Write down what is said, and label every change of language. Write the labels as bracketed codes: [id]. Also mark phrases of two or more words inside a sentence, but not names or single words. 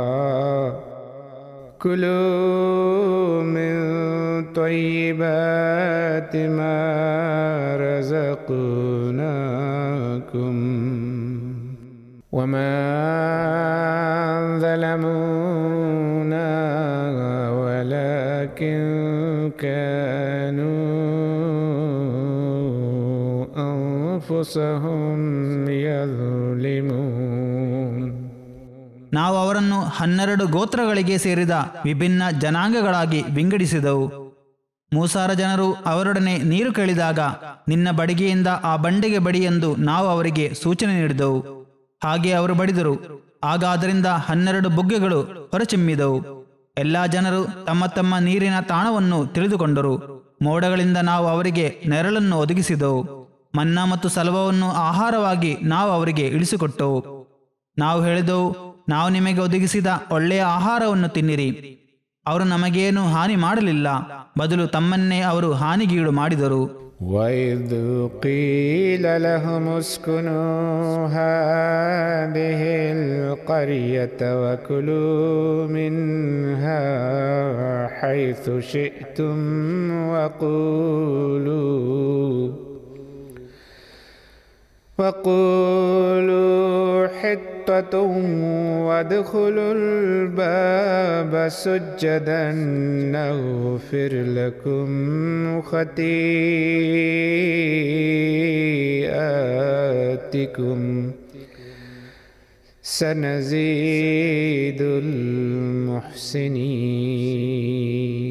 [ar] كلوا من طيبات ما رزقناكم وما ظلمونا ولكن كانوا أنفسهم يظلمون. [kn] ನಾವು ಅವರನ್ನು 12 ಗೋತ್ರಗಳಿಗೆ ಸೇರಿದ ವಿಭಿನ್ನ ಜನಾಂಗಗಳಾಗಿ ವಿಂಗಡಿಸಿದವು. ಮೂಸಾರ ಜನರು ಅವರೊಡನೆ ನೀರು ಕೇಳಿದಾಗ ನಿನ್ನ ಬಡಿಗೆಯಿಂದ ಆ ಬಂಡೆಗೆ ಬಡಿ ಎಂದು ನಾವು ಅವರಿಗೆ ಸೂಚನೆ ನೀಡಿದೆವು. ಹಾಗೆ ಅವರು ಬಡಿದರು. ಆಗ ಅದರಿಂದ 12 ಬುಗ್ಗೆಗಳು ಹೊರಚಿಮ್ಮಿದವು. ಎಲ್ಲಾ ಜನರು ತಮ್ಮ ತಮ್ಮ ನೀರಿನ ತಾಣವನ್ನು ತಿಳಿದುಕೊಂಡರು. ಮೋಡಗಳಿಂದ ನಾವು ಅವರಿಗೆ ನೆರಳನ್ನು ಒದಗಿಸಿದೆವು. ಮನ್ನಾ ಮತ್ತು ಸಲವವನ್ನು ಆಹಾರವಾಗಿ ನಾವು ಅವರಿಗೆ ಇಳಿಸಿಕೊಟ್ಟೆವು. ನಾವು ಹೇಳಿದೆವು, ನಾವು ನಿಮಗೆ ಒದಗಿಸಿದ ಒಳ್ಳೆಯ ಆಹಾರವನ್ನು ತಿನ್ನಿರಿ. ಅವರು ನಮಗೇನು ಹಾನಿ ಮಾಡಲಿಲ್ಲ, ಬದಲು ತಮ್ಮನ್ನೇ ಅವರು ಹಾನಿಗೀಡು ಮಾಡಿದರು. [ar] وَإِذْ قِيلَ لَهُمُ اسْكُنُوا هَٰذِهِ الْقَرْيَةَ وَكُلُوا مِنْهَا حَيْثُ شِئْتُمْ وَقُولُوا حِطَّةٌ وَادْخُلُوا الْبَابَ سُجَّدًا نَغْفِرْ لَكُمْ خَطِيئَاتِكُمْ سَنَزِيدُ الْمُحْسِنِينَ.